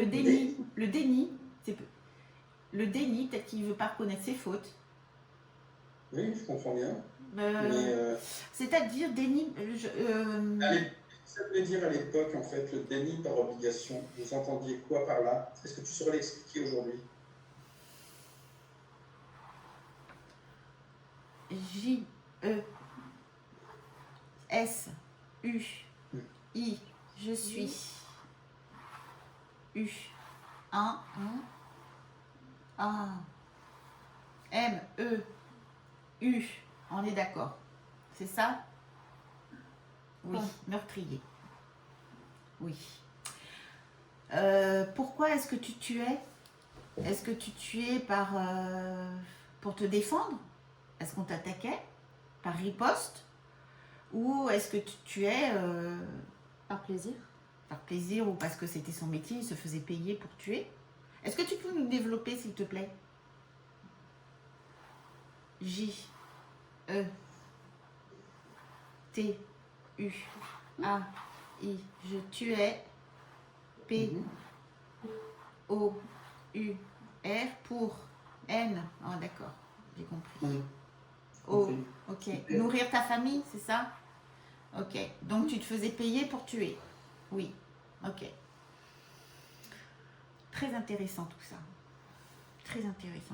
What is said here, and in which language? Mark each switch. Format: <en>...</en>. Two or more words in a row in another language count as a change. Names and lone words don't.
<fr>Le déni, le déni, c'est le déni, peut-être qu'il ne veut pas reconnaître ses fautes. Oui, je comprends bien. Mais C'est-à-dire déni. ça veut dire à l'époque, en fait, le déni par obligation. Vous entendiez quoi par là? Est-ce que tu saurais l'expliquer aujourd'hui? J, E, S, U, I, je suis. U, 1, A, M, E, U. On est d'accord. C'est ça? Oui, meurtrier. Oui. Pourquoi est-ce que tu tuais? Est-ce que tu tuais pour te défendre? Est-ce qu'on t'attaquait? Par riposte? Ou est-ce que tu tuais Par plaisir. par plaisir ou parce que c'était son métier, il se faisait payer pour tuer? Est-ce que tu peux nous développer, s'il te plaît? J, E, T, U, A, I. Je tuais. P, O, U, R pour N. Ah, d'accord, j'ai compris. O, ok. Nourrir ta famille, c'est ça? Ok. Donc tu te faisais payer pour tuer? Oui. Ok. Très intéressant tout ça. Très intéressant.</fr>